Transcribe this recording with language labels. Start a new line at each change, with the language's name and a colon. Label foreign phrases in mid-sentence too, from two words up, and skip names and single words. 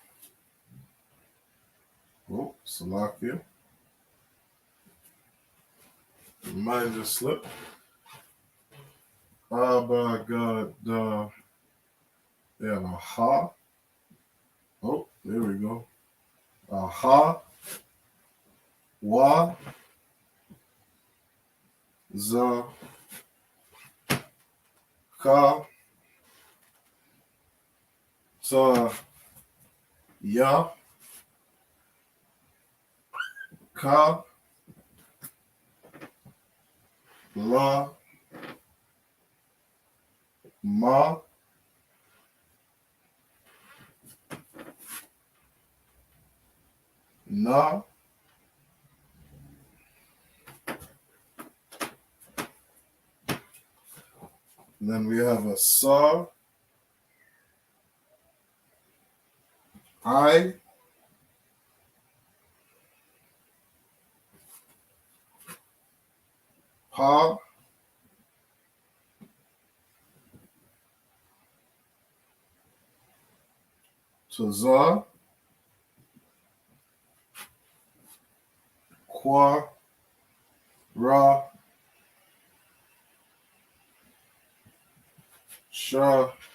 English: Oh, Salakia. Mine just slipped.
Arabic: A, Ba, Ga, Da.
English: They have a Ha. Oh, there we go.
Arabic: A Ha, Wa, Za, Ka, Ta, Ya, Ka, La, Ma, Na,
English: and then we have a Sa,
Arabic: I, Pa, Taza, Kwa, Ra, Sha,